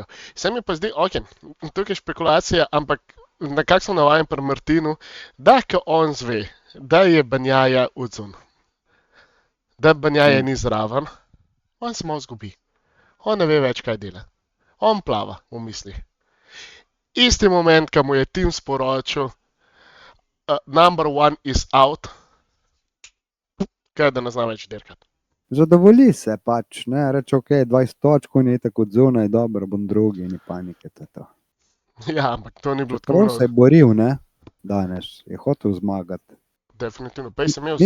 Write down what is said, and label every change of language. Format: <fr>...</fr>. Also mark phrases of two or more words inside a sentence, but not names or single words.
<sl>Se mi pa zdi, ok, tukaj je špekulacija, ampak nekako sem navajen pri Martinu, da ko on zve, da je Banjaja odzun, da Banjaja ni zraven, on se malo zgubi. On ne ve več, kaj dela. On plava v mislih. Isti moment, ko mu je tim sporočil,</sl> <en>number one is out,</en> <sl>kaj da ne zna več dirkati. Zadovolji se pač, ne, reče, ok, 20 točk, on je tako zunaj, dobro, bom drugi, ni panike, to je to. Ja, ampak to ni bilo Prav tako. se je boril, ne, danes, je hotel zmagati. Definitivno. Pej sem imel za</sl>